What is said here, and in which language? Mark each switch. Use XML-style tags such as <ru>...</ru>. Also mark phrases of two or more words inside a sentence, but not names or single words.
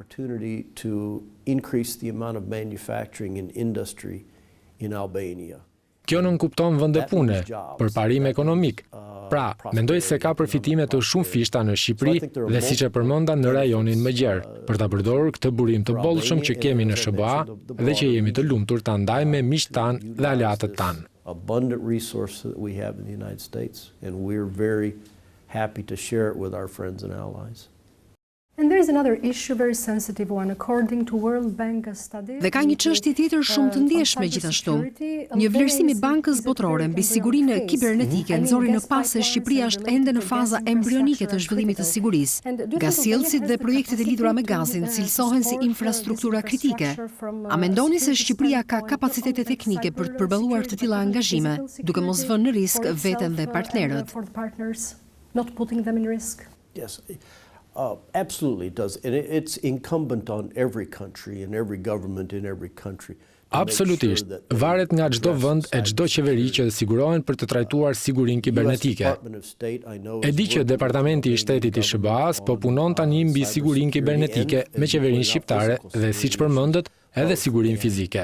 <sq>Kjo nënkupton vende pune, përparim ekonomik. Pra, mendoj se ka përfitime të shumë fishta në Shqipëri dhe siç e përmenda në rajonin më gjerë, për ta përdorur këtë burim të bollshëm që kemi në SBA dhe që jemi të lumtur ta ndajmë me miqtë tanë dhe aleatët tanë.</sq> <en>Abundant resource that we have in the United States, and we're very happy to share it with our friends and allies. And there is another issue, very sensitive one, according to World Bank study.</en> <sq>Dhe ka një çështje tjetër shumë të ndjeshme gjithashtu. Një vlerësim I Bankës Botërore mbi sigurinë kibernetike nxori në pas se Shqipëria është ende në faza embrionike të zhvillimit të sigurisë. Gasjellësit dhe projektet e lidhura me gazin cilësohen si infrastruktura kritike. A mendoni se Shqipëria ka kapacitete teknike për të përballuar të tilla angazhime, duke mos vënë në risk veten dhe partnerët?</sq> <en>Not putting them in risk. Yes. Absolutely it does. And it's incumbent on every country and every government in every country.</en> <sq>Absolutisht. Varet nga çdo vend e çdo qeveri që sigurohen për të trajtuar sigurinë kibernetike. E di që Departamenti I Shtetit I SBA-s po punon tani mbi sigurinë kibernetike me qeverinë shqiptare dhe siç përmendët, edhe sigurinë fizike.</sq>